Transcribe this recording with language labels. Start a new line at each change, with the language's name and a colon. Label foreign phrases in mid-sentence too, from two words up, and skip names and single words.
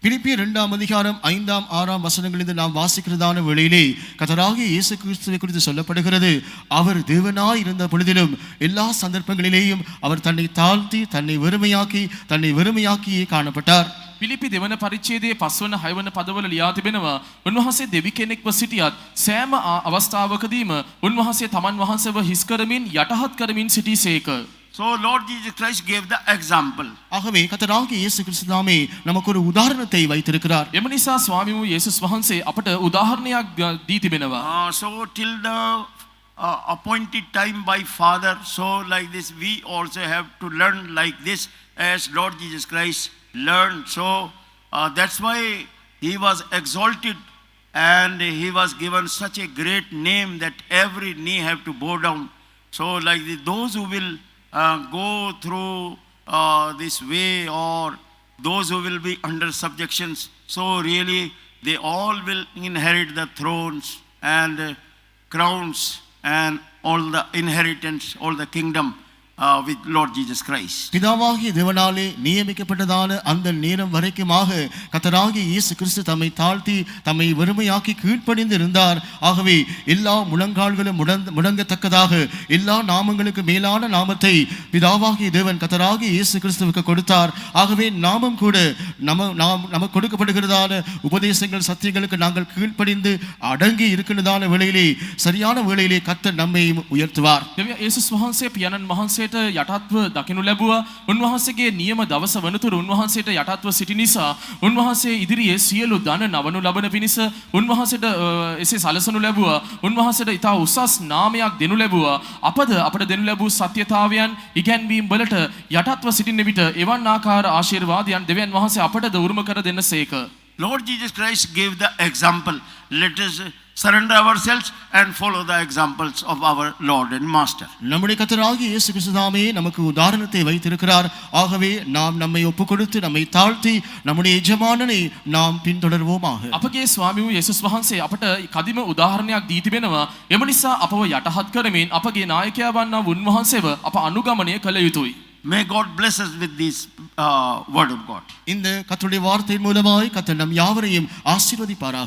Tamil: பிலிப்பியர் 2ஆம் அதிகாரம் 5ஆம் 6ஆம் வசனங்களிலிருந்து நாம் வாசிக்கிறதான வேளையிலே கர்த்தராகிய இயேசு கிறிஸ்துவை குறித்து சொல்லப்படுகிறது. அவர் தேவனாய் இருந்த பொழுதிலும் எல்லா சந்தர்ப்பங்களிலேயும் அவர் தன்னை தாழ்த்தி தன்னை வெறுமையாக்கியே காணப்பட்டார்.
Sinhala: පිලිපි දෙවන පරිච්ඡේදයේ 5 වන 6 වන පදවල ලියා තිබෙනවා උන්වහන්සේ දෙවි කෙනෙක්ව සිටියත් සෑම අවස්ථාවකදීම උන්වහන්සේ තමන් වහන්සේව හිස් කරමින් යටහත් කරමින් සිටීසේක.
English: So Lord Jesus Christ gave the example.
Tamil: ஆகவே கர்த்தராகிய இயேசு கிறிஸ்து தாமே நமக்கு ஒரு உதாரணத்தை வைத்திருக்கிறார்.
Sinhala: එම නිසා ස්වාමී වූ යේසුස් වහන්සේ අපට උදාහරණයක් දී තිබෙනවා.
English: So till the appointed time by Father, so like this we also have to learn like this as Lord Jesus Christ learned. So that's why he was exalted and he was given such a great name that every knee have to bow down. So like those who will go through this way, or those who will be under subjections, so really they all will inherit the thrones and crowns and all the inheritance, all the kingdom with Lord Jesus Christ.
Tamil: பிதாவாகிய தேவனாலே நியமிக்கப்பட்டதான அந்த நேரம் வரைக்குமாக கர்த்தராகிய இயேசு கிறிஸ்து தம்மை தாழ்த்தி தம்மை வெறுமையாக்கி கீழ்ப்படிந்து இருந்தார். ஆகவே எல்லா முழங்கால்களும் முடங்கத்தக்கதாக எல்லா நாமங்களுக்கு மேலான நாமத்தை பிதாவாகிய தேவன் கர்த்தராகிய இயேசு கிறிஸ்துவுக்கு கொடுத்தார். ஆகவே நாமும் கூட நமக்கு கொடுக்கப்படுகிறதான உபதேசங்கள் சத்தியங்களுக்கு நாங்கள் கீழ்ப்படிந்து அடங்கி இருக்கின்றதான வேளையிலே சரியான வேளையிலே கர்த்தர் நம்மை உயர்த்துவார்.
Sinhala: යේසුස් වහන්සේ පියාණන් වහන්සේට යටත්ව දකිනු ලැබුවා. උන්වහන්සේගේ නියම දවස වනතුරු උන්වහන්සේට යටත්ව සිටි නිසා උන්වහන්සේ ඉදිරියේ සියලු ධන නවනු ලබන පිණිස උන්වහන්සේට එසේ සලසනු ලැබුවා. උන්වහන්සේට ඉතා උසස් නාමයක් දෙනු ලැබුවා. අපට දෙනු ලැබූ සත්‍යතාවයන් ඉගැන්වීම් වලට යටත්ව සිටින විට එවන් ආකාර ආශිර්වාදයන් දෙවියන් වහන්සේ අපටද උරුම කර දෙන්නසේක.
English: Lord Jesus Christ gave the example. Let us surrender ourselves and follow the examples of our Lord and Master.
Tamil: நம்முடைய கர்த்தராகிய இயேசு கிறிஸ்து தாமே நமக்கு உதாரணத்தை வைத்திருக்கிறார். ஆகவே நாம் நம்மை ஒப்புக்கொடுத்து நம்மை தாழ்த்தி நம்முடைய எஜமானனை நாம் பின்தொடர்வோமாக.
Sinhala: අපගේ ස්වාමී වූ යේසුස් වහන්සේ අපට කදිම උදාහරණයක් දී තිබෙනවා. එම නිසා අපව යටහත් කරමින් අපගේ නායකයා වන්නා උන්වහන්සේව අප අනුගමනය කළ යුතුයි.
English: May God bless us with this word of God.
Tamil: இந்த கர்த்தருடைய வார்த்தையின் மூலமாய் கர்த்தர் நம் யாவரையும் ஆசீர்வதிப்பாராக.